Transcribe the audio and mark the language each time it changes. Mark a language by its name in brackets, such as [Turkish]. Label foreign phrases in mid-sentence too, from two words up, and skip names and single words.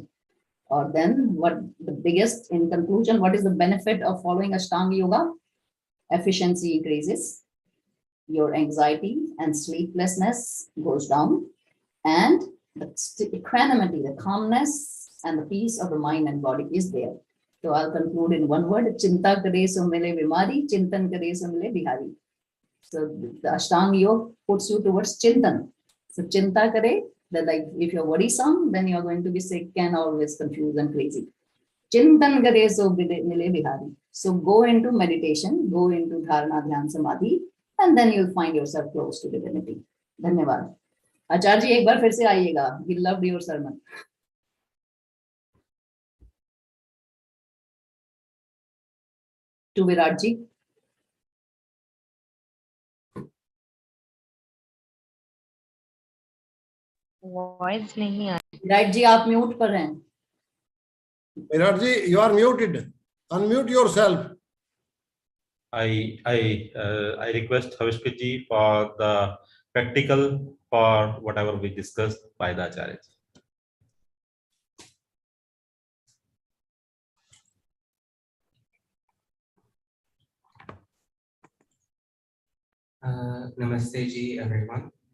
[English] Or then what the biggest, in conclusion, what is the benefit of following Ashtanga Yoga? Efficiency increases, your anxiety and sleeplessness goes down, and the equanimity, the calmness and the peace of the mind and body is there. So I'll conclude in one word: [Hindi] चिंता करे सो मिले बीमारी, चिंतन करे सो मिले बिहारी. [English] So the Ashtanga Yoga puts you towards chintan. So [Hindi] चिंता करे, [English] that like if you're worrisome, then you're going to be sick and always confused and crazy. [Hindi] चिंतन करे सो मिले बिहारी. [English] So go into meditation, go into dharana, dhyan, samadhi, and then you'll find yourself close to divinity. [Hindi] Dhanyavad. आचार्य जी, एक बार फिर से आएगा. [English] We loved your sermon. To Virat ji. [Hindi] वॉइस नहीं आ Virat ji, आप म्यूट पर हैं. [English] Virat ji, you are muted. Unmute yourself. I request Havishka ji for the practical for whatever we discussed by the Acharya. [Hindi] नमस्ते जी, [English] everyone.